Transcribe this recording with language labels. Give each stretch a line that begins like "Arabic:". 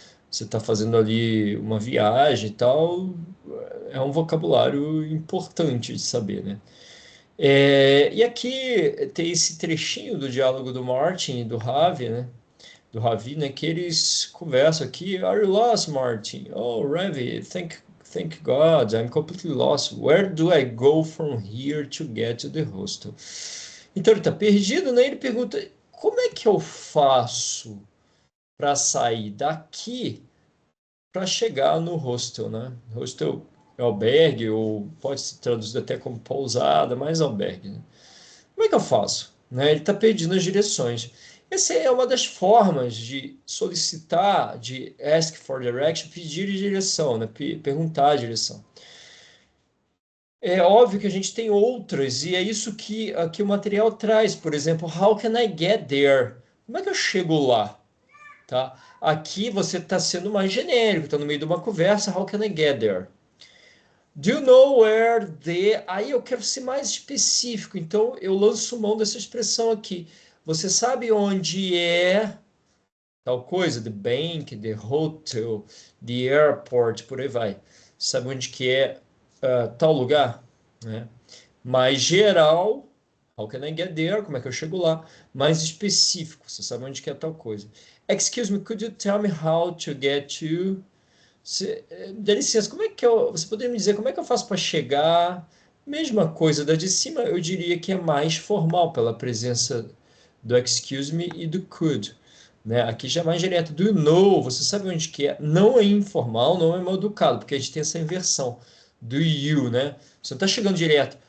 Portuguese: Você está fazendo ali uma viagem e tal, é um vocabulário importante de saber, né? E aqui tem esse trechinho do diálogo do Martin e do Ravi, né? Do Ravi, né? Que eles conversam aqui.
English: Are you lost, Martin? Oh, Ravi, thank God, I'm completely lost. Where do I go from here to get to the hostel?
Portuguese: Então ele está perdido, né? Ele pergunta: como é que eu faço para sair daqui para chegar no hostel, né? Hostel é albergue, ou pode ser traduzido até como pousada, mas albergue, né? Como é que eu faço? Né? Ele está perdendo as direções. Essa é uma das formas de solicitar, de
English: ask for direction,
Portuguese: pedir direção, né? Perguntar a direção. É óbvio que a gente tem outras, e é isso que aqui o material traz. Por exemplo,
English: how can I get there?
Portuguese: Como é que eu chego lá? Tá? Aqui você está sendo mais genérico, está no meio de uma conversa,
English: how can I get there? Do you know where the...
Portuguese: Aí eu quero ser mais específico, então eu lanço mão dessa expressão aqui. Você sabe onde é tal coisa?
English: The bank, the hotel, the airport,
Portuguese: por aí vai. Sabe onde que é tal lugar? Né? Mais geral,
English: how can I get there?
Portuguese: Como é que eu chego lá? Mais específico, você sabe onde que é tal coisa.
English: Excuse me, could you tell me how to get to...
Portuguese: Dá licença, como é que eu... Você poderia me dizer como é que eu faço para chegar? Mesma coisa da de cima, eu diria que é mais formal, pela presença do
English: excuse me
Portuguese: e do could. Né? Aqui já é mais direto.
English: Do you know?
Portuguese: Você sabe onde que é? Não é informal, não é mal educado, porque a gente tem essa inversão. Do you, né? Você não está chegando direto.